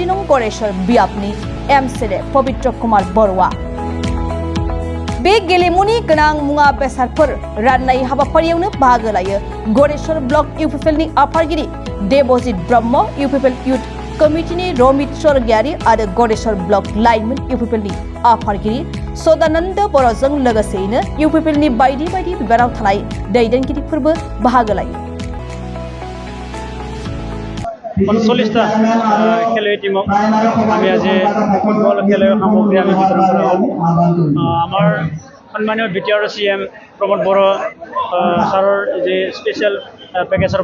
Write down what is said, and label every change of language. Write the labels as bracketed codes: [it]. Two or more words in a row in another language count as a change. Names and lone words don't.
[brx] नं गरेसर बियाबनि एमएलए पवित्र कुमार बर'आ बे गेलेमुनि गोनां मुवा बेसादफोर राननाय हाबाफारियावनो बाहागो लायो गरेसर ब्लक इउपिपिएलनि आफादगिरि देबजित ब्रह्म इउपिपिएल इउथ कमिटिनि रमित स्वर्गियारि आरो गरेसर ब्लक लाइमोन इउपिपिएलनि आफादगिरि सदानन्द बर'जों लोगोसेयैनो इउपिपिएलनि बायदि बायदि बिबानाव थानाय दैदेनगिरिफोरबो बाहागो लायो [as] 39টা খেলুৱৈ টিমক আমি আজি ফুটবল খেলৰ সামগ্ৰী আমি বিতৰণ কৰা হ'ল আমাৰ সন্মানীয় বিটিআৰ চিএম প্ৰমোদ বড়ো ছাৰৰ যি স্পেচিয়েল পেকেজৰ